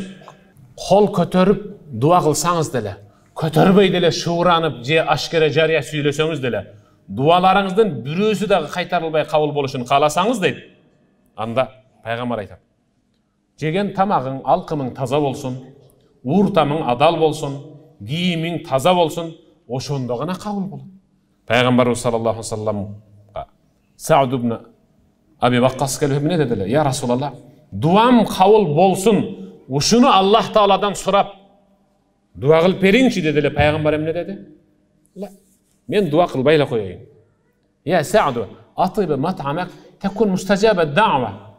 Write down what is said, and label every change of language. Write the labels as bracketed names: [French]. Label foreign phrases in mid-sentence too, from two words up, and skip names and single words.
[Kyrgyz] Кол көтөрүп дуа кылсаңыз деле, көтөрбөй деле шууранып же ашкере жарыя сүйлөсөңүз деле, дуаларыңыздын бирөөсү дагы кайтарылбай кабыл болушун кааласаңыз дейт. Анда пайгамбар айтат: жеген тамагың, алкымың таза болсун, ууртамың адал болсун, кийимиң таза болсун, ошондо гана кабыл болот. Пайгамбарыбыз [Arabic] صلى الله عليه وسلم [Kyrgyz] Саад ибн Аби Ваккас келип эмне дедилер? [Arabic] يا رسول الله, [Kyrgyz] дуам кабыл болсун, ушуну Аллах Тааладан сурап дуа кылып бериңчи дедилер. Пайгамбар эмне деди? Мен дуа кылбай эле коеюн. [Arabic] يا سعد أطب مطعمك تكن مستجاب الدعوة.